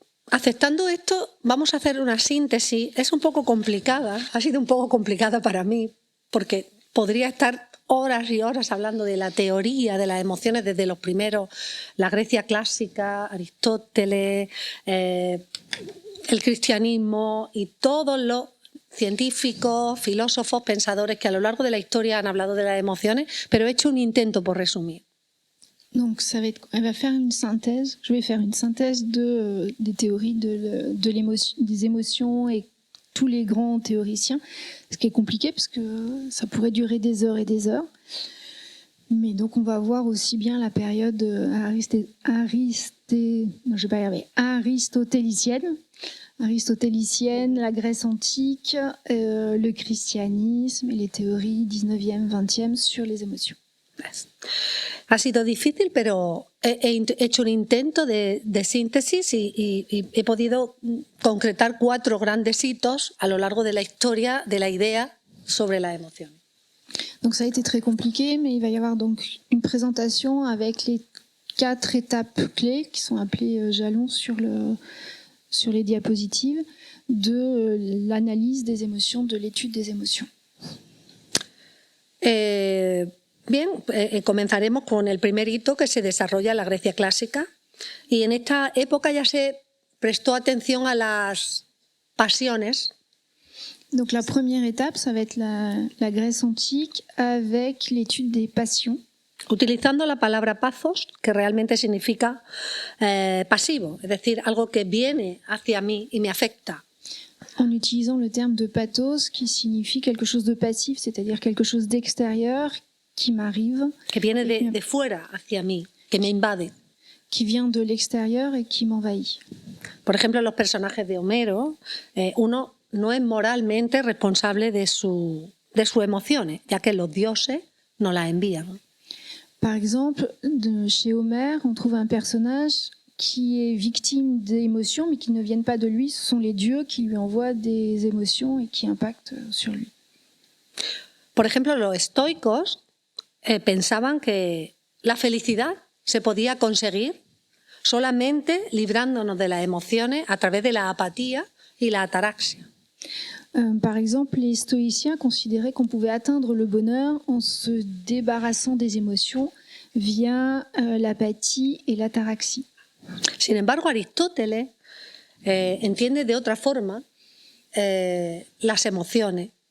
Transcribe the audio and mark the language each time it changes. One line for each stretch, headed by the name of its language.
Spanish: Aceptando esto, vamos a hacer una síntesis. Es un poco complicada, ha sido un poco complicada para mí, porque podría estar horas y horas hablando de la teoría de las emociones desde los primeros, la Grecia clásica, Aristóteles, el cristianismo y todos los científicos, filósofos, pensadores que a lo largo de la historia han hablado de las emociones, pero he hecho un intento por resumir.
French: Donc elle va faire une synthèse. Je vais faire une synthèse des théories des émotions et tous les grands théoriciens, ce qui est compliqué parce que ça pourrait durer des heures et des heures. Mais donc on va voir aussi bien la période aristotélicienne, la Grèce antique, le christianisme et les théories 19e, 20e sur les émotions.
Spanish: Ha sido difícil, pero he hecho un intento de síntesis y he podido concretar 4 grandes hitos a lo largo de la historia de la idea sobre las emociones.
French: Donc ça a été très compliqué, mais il va y avoir donc une présentation avec les 4 étapes clés qui sont appelées jalons sur les diapositives de l'analyse des émotions, de l'étude des émotions.
Spanish: Bien, comenzaremos con el primer hito que se desarrolla en la Grecia clásica y en esta época ya se prestó atención a las pasiones.
French: Donc la première étape, ça va être la Grèce antique avec l'étude des passions.
Spanish: Utilizando la palabra pathos, que realmente significa pasivo, es decir, algo que viene hacia mí y me afecta.
French: En utilisant le terme de pathos qui signifie quelque chose de passif, c'est-à-dire quelque chose d'extérieur qui m'arrive.
Spanish: Que viene de fuera hacia mí, que me invade.
French: Qui vient de l'extérieur et qui m'envahit.
Spanish: Por ejemplo, los personajes de Homero, uno no es moralmente responsable de sus emociones, ya que los dioses nos las envían.
French: Par exemple, chez Homère, on trouve un personnage qui est victime d'émotions, mais qui ne viennent pas de lui. Ce sont les dieux qui lui envoient des émotions et qui impactent sur lui.
Spanish: Por ejemplo, los estoicos pensaban que la felicidad se podía conseguir solamente librándonos de las emociones a través de la apatía y la ataraxia.
French: Par exemple, les stoïciens considéraient qu'on pouvait atteindre le bonheur en se débarrassant des émotions via l'apathie et l'ataraxie.
Spanish: Sin embargo, Aristóteles entiende de otra forma las emociones.